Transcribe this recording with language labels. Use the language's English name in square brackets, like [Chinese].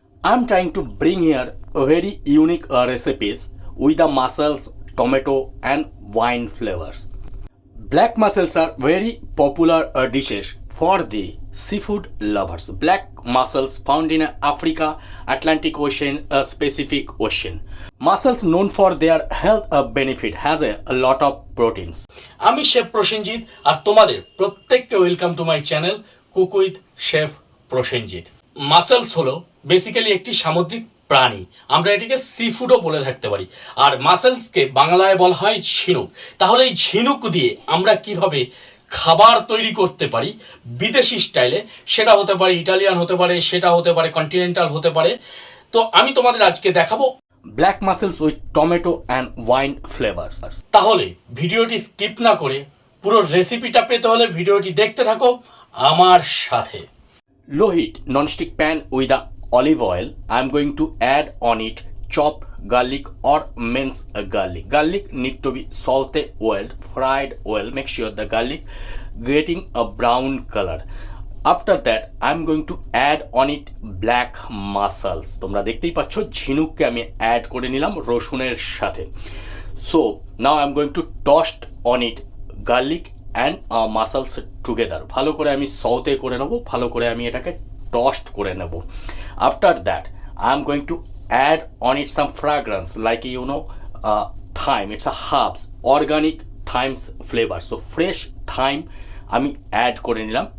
[English] I'm trying to bring here a very unique recipes with the mussels, tomato and wine flavors. Black mussels are very popular dishes for the seafood lovers. Black mussels found in Africa, Atlantic Ocean, Pacific Ocean. Mussels known for their health benefit has a lot of proteins. [Bangla] আমি chef Prosenjit আর তোমাদের প্রত্যেককে [English] welcome to my channel [Bangla] cook with chef Prosenjit. Muscles হলো basically একটি সামুদ্রিক প্রাণী, আমরা এটিকে C ফুডও বলে থাকতে পারি। আর মাসেলসকে বাংলায় বলা হয় ঝিনুক। তাহলে এই ঝিনুক দিয়ে আমরা কিভাবে খাবার তৈরি করতে পারি বিদেশি স্টাইলে, সেটা হতে পারে ইটালিয়ান হতে পারে, সেটা হতে পারে কন্টিনেন্টাল হতে পারে। তো আমি তোমাদের আজকে দেখাবো [English] Black mussels with tomato and wine flavours. [Bangla] তাহলে ভিডিওটি স্কিপ না করে পুরো রেসিপিটা পেতে হলে ভিডিওটি দেখতে থাকো আমার সাথে। [English] Low heat non-stick pan with the olive oil. I am going to add on it chopped garlic or minced garlic. Garlic need to be sauteed well, fried well. Make sure the garlic getting a brown color. After that I am going to add on it black mussels. [Bangla] তোমরা দেখতেই পাচ্ছ ঝিনুককে আমি add করে নিলাম রসুনের সাথে। [English] So now I am going to toast on it garlic and mussels together. [Bangla] ভালো করে আমি সৌতে করে নেব, ভালো করে আমি এটাকে টস্ট করে নেব। [English] After that I am going to add on it some fragrance like thyme. It's a herbs, organic thymes flavour. So fresh thyme [Bangla] আমি অ্যাড করে নিলাম।